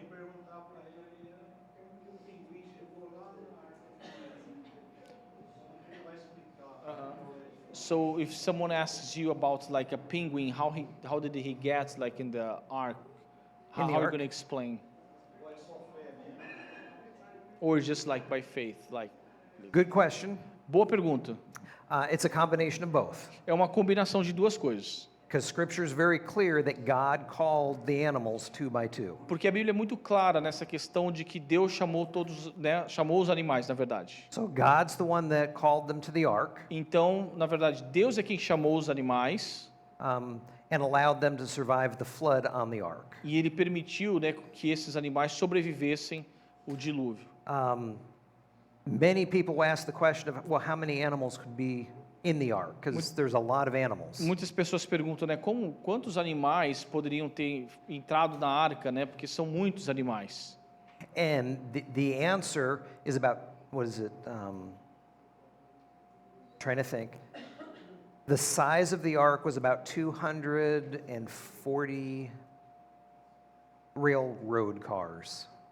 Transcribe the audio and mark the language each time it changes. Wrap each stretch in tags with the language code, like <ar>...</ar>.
<pt>Perguntar para ele como que o pinguim chegou lá na Arca de Noé. Como que ele vai explicar?</pt> <en>So if someone asks you about like a penguin, how did he get like in the ark? How are you ark? going to explain? Or just like by faith, like? Good question.</en> <pt>Boa pergunta.</pt> <en>It's a combination of both.</en> <pt>É uma combinação de duas coisas.</pt> <en>Because Scripture is very clear that God called the animals two by two.</en> <pt>Porque a Bíblia é muito clara nessa questão de que Deus chamou todos, né, chamou os animais, na verdade.</pt> <en>So God's the one that called them to the ark</en> <pt>Então, na verdade, Deus é quem chamou os animais</pt> <en>and allowed them to survive the flood on the ark.</en> <pt>e ele permitiu, né, que esses animais sobrevivessem o dilúvio.</pt> <en>Many people ask the question of, well, how many animals could be in the ark? Because there's a lot of animals.</en> <pt>Muitas pessoas perguntam, né, quantos animais poderiam ter entrado na arca, né? Porque são muitos animais.</pt> <en>And the answer is about, what is it? Trying to think. The size of the ark was about 240 railroad cars.</en>